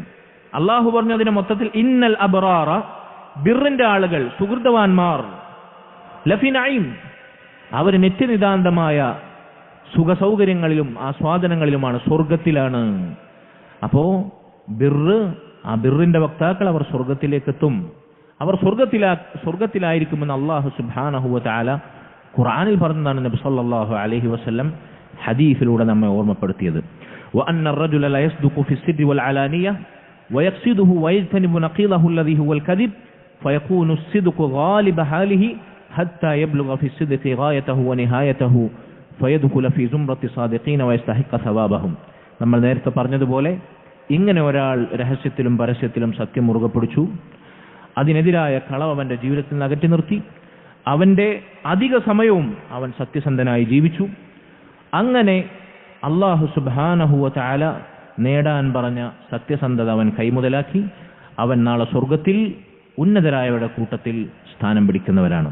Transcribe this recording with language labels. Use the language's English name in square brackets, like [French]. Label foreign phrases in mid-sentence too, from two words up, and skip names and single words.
[Malayalam] അല്ലാഹു പറഞ്ഞു അതിനെ മൊത്തത്തിൽ [Arabic] إن الأبرار, [Malayalam] ബിർറിന്റെ ആളുകൾ, സുഹൃതവാന്മാർ, [Arabic] لفي نعيم, [Malayalam] അവർ നിത്യനിതാന്തമായ സുഖസൗകര്യങ്ങളിലും ആസ്വാദനങ്ങളിലുമാണ്, സ്വർഗത്തിലാണ്. അപ്പോ ബിർറ്, ആ ബിർറിന്റെ വക്താക്കൾ അവർ സ്വർഗത്തിലേക്ക് എത്തും. അവർ സ്വർഗത്തിലായിരിക്കുമെന്ന് അല്ലാഹു [Arabic] سبحانه وتعالى [Malayalam] ഖുർആനിൽ പറഞ്ഞതാണ്. നബി [Arabic] صلى الله عليه وسلم [Malayalam] ഹദീസിലൂടെ നമ്മെ ഓർമ്മപ്പെടുത്തിയത്. [Arabic] وأن الرجل لا يصدق في السر والعلانية ويقصده ويجتنب نقيضه الذي هو الكذب فيكون الصدق غالب حاله حتى يبلغ في الصدق غايته ونهايته فيدخل في زمرة الصادقين ويستحق ثوابهم. [Malayalam] നമ്മൾ നേരത്തെ പറഞ്ഞതുപോലെ ഇങ്ങനെ ഒരാൾ രഹസ്യത്തിലും പരസ്യത്തിലും സത്യം മുറുകെ പിടിച്ചു, അതിനെതിരായ കളവ് അവന്റെ ജീവിതത്തിൽ നിന്ന് അകറ്റി നിർത്തി, അവന്റെ അധിക സമയവും അവൻ സത്യസന്ധനായി ജീവിച്ചു, അങ്ങനെ അല്ലാഹു [Arabic] سبحانه وتعالى [Malayalam] നേടാൻ പറഞ്ഞ സത്യസന്ധത അവൻ കൈമുതലാക്കി, അവൻ നാളെ സ്വർഗത്തിൽ ഉന്നതരായവരുടെ കൂട്ടത്തിൽ സ്ഥാനം പിടിക്കുന്നവരാണ്.